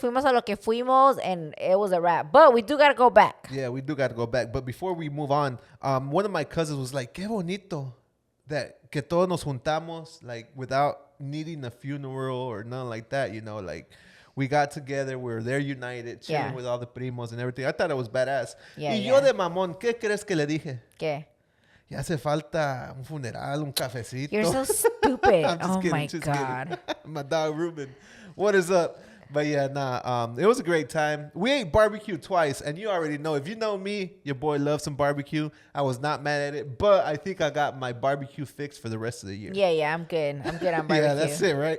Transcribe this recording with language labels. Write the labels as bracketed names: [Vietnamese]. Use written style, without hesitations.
[Spanish] Fuimos a lo que fuimos, [English] and it was a wrap. But we do got to go back. Yeah, we do got to go back. But before we move on, one of my cousins was like, [Spanish] qué bonito [English] that [Spanish] que todos nos juntamos, [English] like without needing a funeral or nothing like that, you know, like we got together, we were there united, chilling with all the primos and everything. I thought it was badass. Yeah, [Spanish] yo de mamón, ¿qué crees que le dije? ¿Qué? Ya hace falta un funeral, un cafecito. [English] You're so stupid. Oh kidding, my God. My dog Ruben. What is up? But yeah, it was a great time. We ate barbecue twice, and you already know. If you know me, your boy loves some barbecue. I was not mad at it, but I think I got my barbecue fix for the rest of the year. Yeah, I'm good. I'm good on barbecue. Yeah, that's it, right?